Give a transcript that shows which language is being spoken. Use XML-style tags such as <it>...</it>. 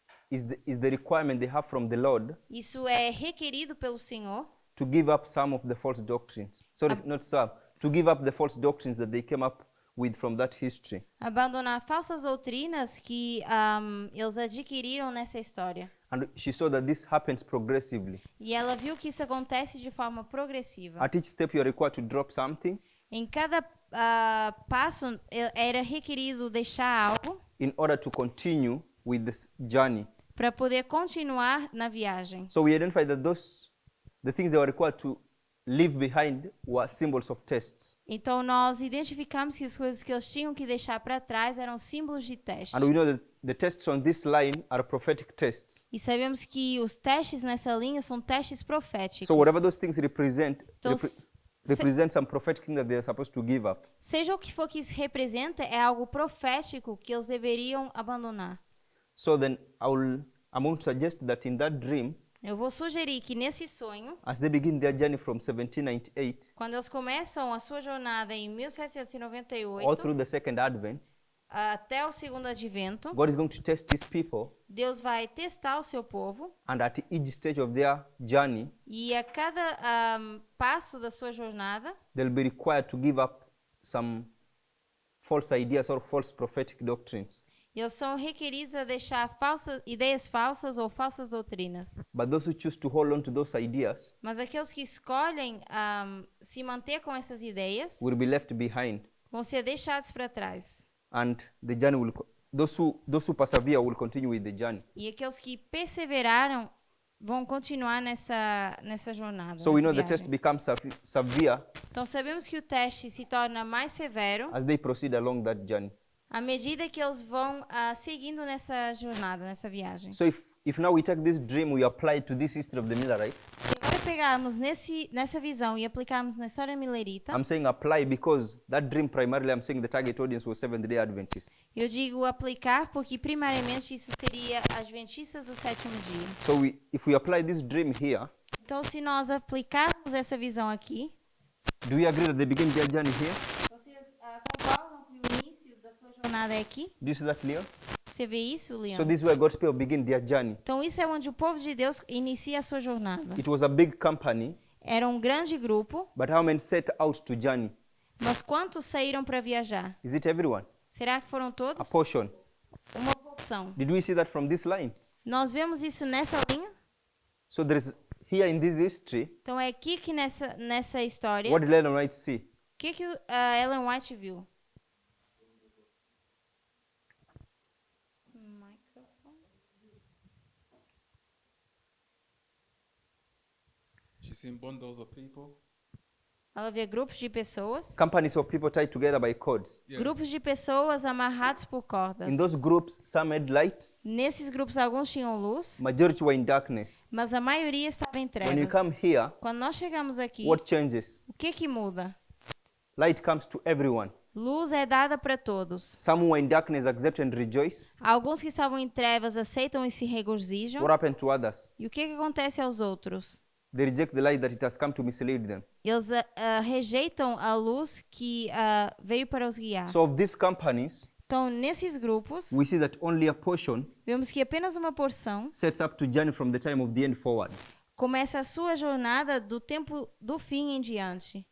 <en>is the requirement they have from the Lord</en> <pt>Isso é requerido pelo Senhor</pt> <en>to give up some of the false doctrines. Sorry, not some. To give up the false doctrines that they came up with from that history.</en> <pt>abandonar falsas doutrinas que eles adquiriram nessa história.</pt> <en>And she saw that this happens progressively.</en> <pt>E ela viu que isso acontece de forma progressiva.</pt> <en>At each step, you are required to drop something</en> <pt>Em cada passo era requerido deixar algo</pt> <en>in order to continue with this journey.</en> <pt>para poder continuar na viagem.</pt> <en>So we identified that the things they were required to leave behind were symbols of tests.</en> <pt>Então nós identificamos que as coisas que eles tinham que deixar para trás eram símbolos de teste.</pt> <en>And we know that the tests on this line are prophetic tests.</en> <pt>E sabemos que os testes nessa linha são testes proféticos.</pt> <en>So whatever those things represent,</en> <pt>Então,</pt> <en>represent some prophetic thing that they are supposed to give up.</en> <pt>Seja o que for que isso representa, é algo profético que eles deveriam abandonar.</pt> <en>So then I'm going to suggest that in that dream,</en> <pt>Eu vou sugerir que nesse sonho,</pt> <en>as they begin their journey from 1798</en> <pt>quando eles começam a sua jornada em</pt> <en>all</en> <pt>1798,</pt> <en>through the second advent,</en> <pt>até o segundo advento,</pt> <en>God is going to test His people,</en> <pt>Deus vai testar o seu povo</pt> <en>and at each stage of their journey,</en> <pt>e a cada passo da sua jornada,</pt> <en>they'll be required to give up some false ideas or false prophetic doctrines.</en> <pt>eles são requeridos a deixar ideias falsas ou falsas doutrinas.</pt> <en>But those who choose to hold on to those ideas</en> <pt>Mas aqueles que escolhem se manter com essas ideias</pt> <en>will be left behind,</en> <pt>vão ser deixados para trás.</pt> <en>and the journey will. Those who persevere will continue with the journey.</en> <pt>E aqueles que perseveraram vão continuar nessa jornada.</pt> <en>So we</en> <pt>nessa</pt> <en>know the</en> <pt>viagem.</pt> <en>test becomes severe</en> <pt>Então sabemos que o teste se torna mais severo</pt> <en>as they proceed along that journey.</en> <pt>à medida que eles vão seguindo nessa jornada, nessa viagem.</pt> <en>So if now we take this dream, we apply it to this history of the Millerites.</en> <pt>Se agora pegarmos nessa visão e aplicarmos na história milerita,</pt> <en>I'm saying apply because that dream primarily, I'm saying the target audience was Seventh-day Adventists.</en> <pt>eu digo aplicar porque primariamente isso seria adventistas do sétimo dia.</pt> <en>So if we apply this dream here,</en> <pt>Então se nós aplicarmos essa visão aqui,</pt> <en>do we agree that they begin their journey here?</en> <pt>vocês concordam que o início da sua jornada é aqui?</pt> <en>Do you see that, Leon?</en> <pt>Você vê isso, Leon?</pt> <en>So this is where God's people begin their journey.</en> <pt>Então isso é onde o povo de Deus inicia a sua jornada.</pt> <en>It was a big company,</en> <pt>Era um grande grupo,</pt> <en>but how many set out to journey?</en> <pt>mas quantos saíram para viajar?</pt> <en>Is it everyone?</en> <pt>Será que foram</pt> <en>A</en> <pt>todos?</pt> <en>portion.</en> <pt>Uma porção.</pt> <en>Did we see that from this line?</en> <pt>Nós vemos isso nessa linha.</pt> <en>So there's here in this history,</en> <pt>Então é aqui que nessa história,</pt> <en>what did Ellen White see?</en> <pt>o que a Ellen White viu?</pt> <en>She's seen bundles of people.</en> <pt>Ela vê grupos de pessoas,</pt> <en>Companies of people tied together by cords. Yeah.</en> <pt>grupos de pessoas amarrados por cordas.</pt> <en>In those groups, some had light,</en> <pt>Nesses grupos alguns tinham luz,</pt> <en>majority were in darkness.</en> <pt>mas a maioria estava em</pt> <en>When you</en> <pt>trevas.</pt> <en>come here,</en> <pt>Quando nós chegamos aqui,</pt> <en>what changes?</en> <pt>o que muda?</pt> <en>Light comes to everyone.</en> <pt>Luz é dada para todos.</pt> <en>Some who were in darkness accept and rejoice.</en> <pt>Alguns que estavam em trevas aceitam e se regozijam.</pt> <en>What happened to others?</en> <pt>E o que acontece aos outros?</pt> <en>They reject the light that it has come to mislead them.</en> <pt>Eles rejeitam a luz que veio para os guiar.</pt> <en>So of these companies,</en> <pt>Então, nesses grupos,</pt> <en>we see that only a portion</en> <pt>vemos que apenas uma porção</pt> <en>sets up to journey from the time of the end forward.</en> <pt>começa a sua jornada do tempo do fim em diante.</pt>